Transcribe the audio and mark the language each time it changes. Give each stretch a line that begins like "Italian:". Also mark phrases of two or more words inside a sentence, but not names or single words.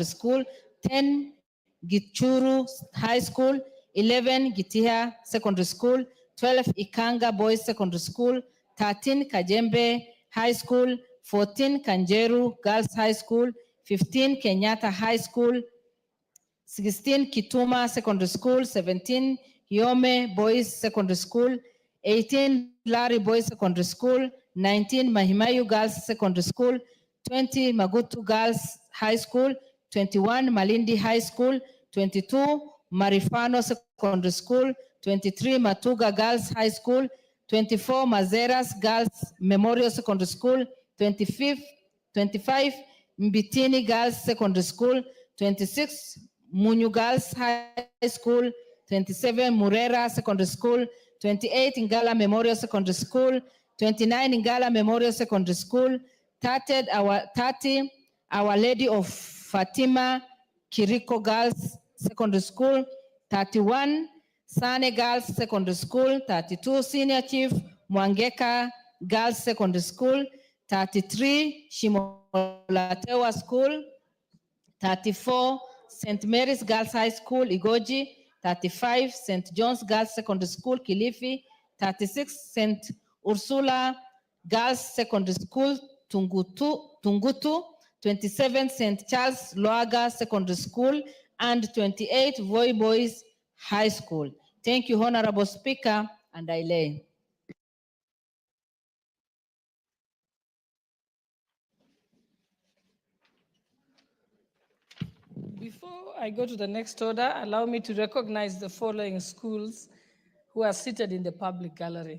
English: School, 10, Gichuru High School, 11, Gitiha Secondary School, 12, Ikanga Boys Secondary School, 13, Kajembe High School, 14, Kanjeru Girls High School, 15, Kenyatta High School, 16, Kituma Secondary School, 17, Hiome Boys Secondary School, 18, Larry Boys Secondary School, 19, Mahimayu Girls Secondary School, 20, Magutu Girls High School, 21, Malindi High School, 22, Marifano Secondary School, 23, Matuga Girls High School, 24, Mazeras Girls Memorial Secondary School, 25, Mbitini Girls Secondary School, 26, Munyu Girls High School, 27 Murera Secondary School, 28 Ngala Memorial Secondary School, 29 Ngala Memorial Secondary School, 30 Our Lady of Fatima Kiriko Girls Secondary School, 31 Sane Girls Secondary School, 32 Senior Chief Mwangeka Girls Secondary School, 33 Shimolatewa School, 34 St. Mary's Girls High School, Igoji, 35 St. John's Girls Secondary School, Kilifi, 36 St. Ursula Girls Secondary School, Tungutu, 27 St. Charles Loaga Secondary School, and 28 Voi Boys High School. Thank you, Honorable Speaker, and I lay. Before I go to the next order, allow me to recognize the following schools who are seated in the public gallery.